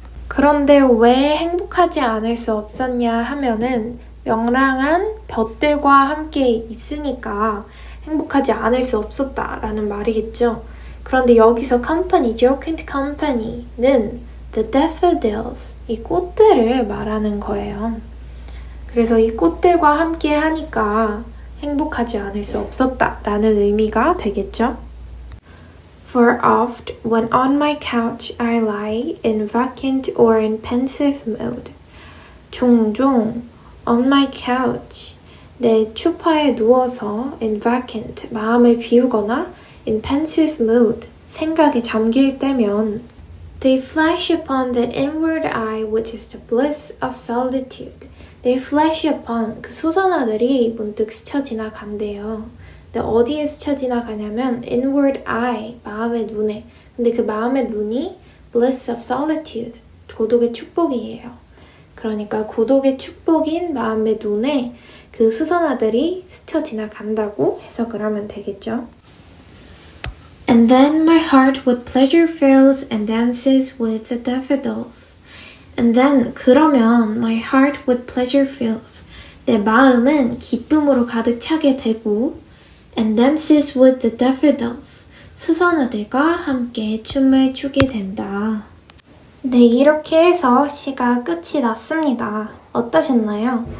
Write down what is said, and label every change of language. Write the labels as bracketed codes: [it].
[ko] 그런데 왜 행복하지 않을 수 없었냐 하면은 명랑한 볕들과 함께 있으니까 행복하지 않을 수 없었다라는 말이겠죠. 그런데 여기서 company, [en] jocund company [ko] 는 [en] the daffodils, [ko] 이 꽃들을 말하는 거예요. 그래서 이 꽃들과 함께 하니까 행복하지 않을 수 없었다라는 의미가 되겠죠. [en] For oft, when on my couch I lie in vacant or in pensive mood. [ko] 종종 [en] on my couch, [ko] 내 소파에 누워서 [en] in vacant, [ko] 마음을 비우거나 [en] in pensive mood, [ko] 생각에 잠길 때면 [en] they flash upon that inward eye which is the bliss of solitude. They flash upon, [ko] 그 수선화들이 문득 스쳐 지나간대요. 근데 어디에 스쳐 지나가냐면 [en] inward eye, [ko] 마음의 눈에. 근데 그 마음의 눈이 [en] bliss of solitude, [ko] 고독의 축복이에요. 그러니까 고독의 축복인 마음의 눈에 그 수선화들이 스쳐 지나간다고 해석을 하면 되겠죠. [en] And then my heart with pleasure fills and dances with the daffodils. And then, [ko] 그러면 [en] my heart with pleasure fills. [ko] 내 마음은 기쁨으로 가득 차게 되고 [en] and dances with the daffodils. [ko] 수선화들과 함께 춤을 추게 된다. 네, 이렇게 해서 시가 끝이 났습니다. 어떠셨나요?